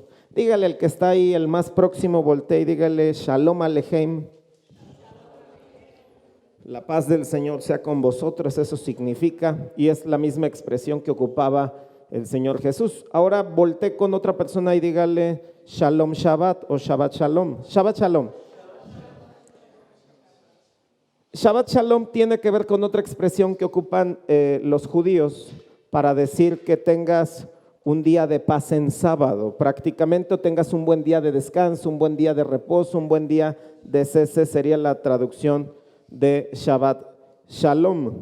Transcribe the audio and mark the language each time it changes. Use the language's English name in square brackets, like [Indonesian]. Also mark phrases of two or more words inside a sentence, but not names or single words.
[Spanish] Dígale al que está ahí, el más próximo, voltee y dígale: [Hebrew] שלום עליכם. [Spanish] La paz del Señor sea con vosotros, eso significa, y es la misma expresión que ocupaba el Señor Jesús. Ahora voltee con otra persona y dígale: [Hebrew] שלום שבת o שבת שלום. שבת שלום. שבת שלום [Spanish] tiene que ver con otra expresión que ocupan los judíos para decir que tengas un día de paz en sábado, prácticamente, o tengas un buen día de descanso, un buen día de reposo, un buen día de cese, sería la traducción de [Hebrew] שבת שלום.